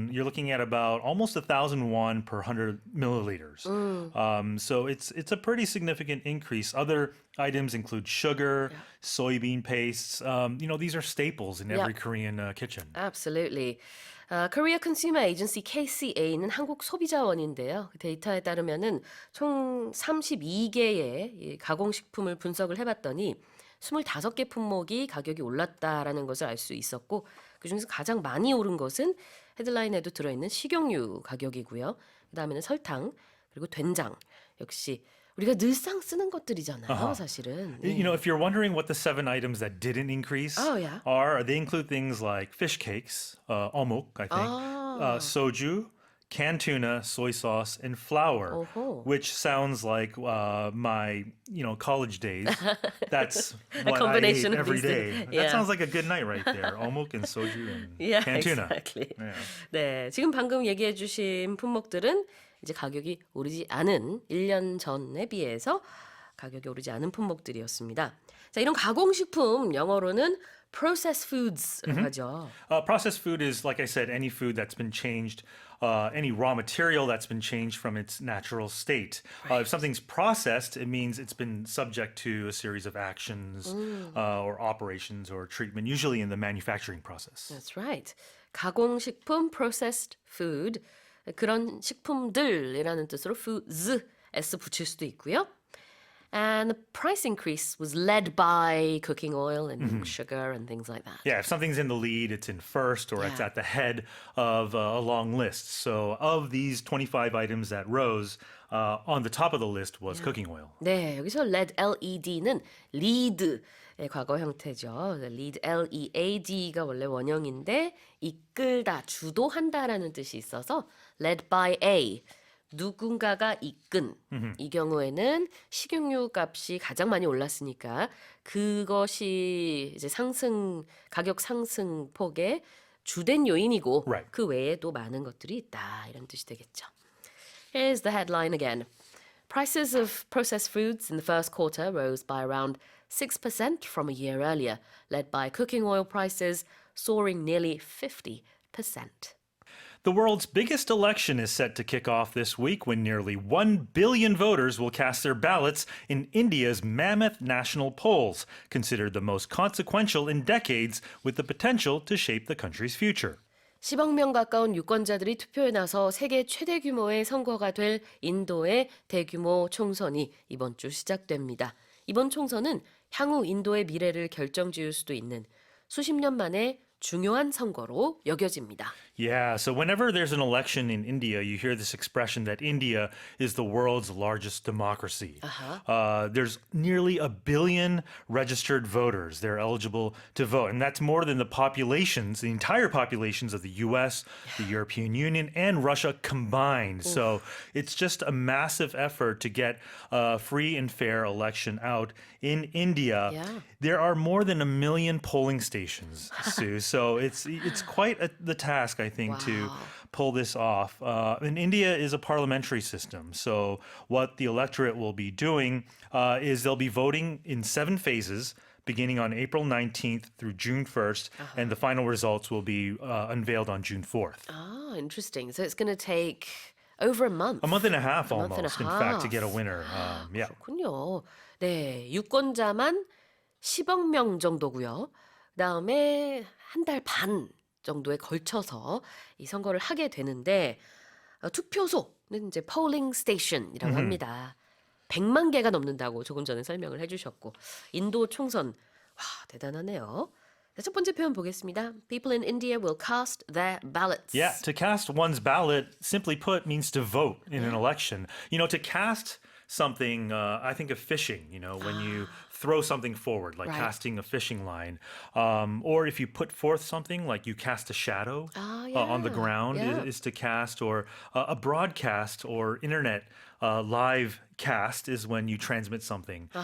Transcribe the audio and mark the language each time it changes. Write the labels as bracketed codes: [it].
[en] You're looking at about almost 1,000 won per 100 milliliters. So it's a pretty significant increase. Other items include sugar, soybean pastes. These are staples in every Korean kitchen. Absolutely. Korea Consumer Agency KCA [ko] 는 한국 소비자원인데요. 그 데이터에 따르면은 총 32개의 가공식품을 분석을 해봤더니 25개 품목이 가격이 올랐다라는 것을 알 수 있었고 그중에서 가장 많이 오른 것은 헤드라인에도 들어있는 식용유 가격이고요. 그다음에는 설탕 그리고 된장 역시 우리가 늘상 쓰는 것들이잖아요, 사실은. [en] If you're wondering what the 7 items that didn't increase Oh, yeah. are, they include things like fish cakes, omuk, I think, soju, canned tuna, soy sauce, and flour, Oh. which sounds like my, college days. That's what I ate combination of every these day. things. That Yeah. sounds like a good night right there. Omuk and soju and Yeah, canned tuna. exactly. Yeah. [ko] 네, 지금 방금 얘기해 주신 품목들은 이제 가격이 오르지 않은 1년 전에 비해서 가격이 오르지 않은 품목들이었습니다. 자, 이런 가공식품 영어로는 [en] processed foods [ko] 라고 하죠. [en] Processed food is, like I said, any food that's been changed, any raw material that's been changed from its natural state. If something's processed, it means it's been subject to a series of actions or operations or treatment, usually in the manufacturing process. That's right. [ko] 가공식품 [en] processed food [ko] 그런 식품들이라는 뜻으로 foods s 붙일 수도 있고요. [en] And the price increase was led by cooking oil and sugar and things like that. Yeah, if something's in the lead, it's in first or it's Yeah. at the head of a long list. So of these 25 items that rose, on the top of the list was cooking oil. [ko] 네, 여기서 lead, L-E-D는 lead의 과거 형태죠. lead, L-E-A-D가 원래 원형인데 이끌다, 주도한다라는 뜻이 있어서 [en] led by A, [ko] 누군가가 이끈. 이 경우에는 식용유 값이 가장 많이 올랐으니까 그것이 이제 가격 상승 폭의 주된 요인이고 [en] Right. [ko] 그 외에 또 많은 것들이 있다 이런 뜻이 되겠죠. [en] Here's the headline again. Prices of processed foods in the first quarter rose by around 6% from a year earlier, led by cooking oil prices soaring nearly 50%. The world's biggest election is set to kick off this week when nearly 1 billion voters will cast their ballots in India's mammoth national polls, considered the most consequential in decades with the potential to shape the country's future. [ko] 10억 명 가까운 유권자들이 투표에 나서 세계 최대 규모의 선거가 될 인도의 대규모 총선이 이번 주 시작됩니다. 이번 총선은 향후 인도의 미래를 결정지을 수도 있는 수십 년 만에 중요한 선거로 여겨집니다. [en] Yeah, so whenever there's an election in India, you hear this expression that India is the world's largest democracy. There's nearly 1 billion registered voters. They're eligible to vote. And that's more than the entire populations of the US, the European Union, and Russia combined. So it's just a massive effort to get a free and fair election out in India. Yeah. There are more than 1 million polling stations, Sue. So it's quite the task, I think, to pull this off. And India is a parliamentary system. So what the electorate will be doing is they'll be voting in 7 phases, beginning on April 19th through June 1st, and the final results will be unveiled on June 4th. Ah, interesting. So it's going to take over a month. A month and a half A month and a almost, in fact, to get a half. winner. Yeah. [ko] 그렇군요. 네, 유권자만 10억 명 정도고요. 그다음에 한 달 반 정도에 걸쳐서 이 선거를 하게 되는데 투표소는 이제 [en] polling station [ko] 이라고 합니다. 100만 개가 넘는다고 조금 전에 설명을 해주셨고 인도 총선 와 대단하네요. 자, 첫 번째 표현 보겠습니다. [en] People in India will cast their ballots. Yeah, to cast one's ballot, simply put, means to vote in an election. You know, to cast something, I think of fishing, you know, when you throw something forward, like Right. casting a fishing line. Or if you put forth something, like you cast a shadow on the ground is to cast, or a broadcast or internet live cast is when you transmit something.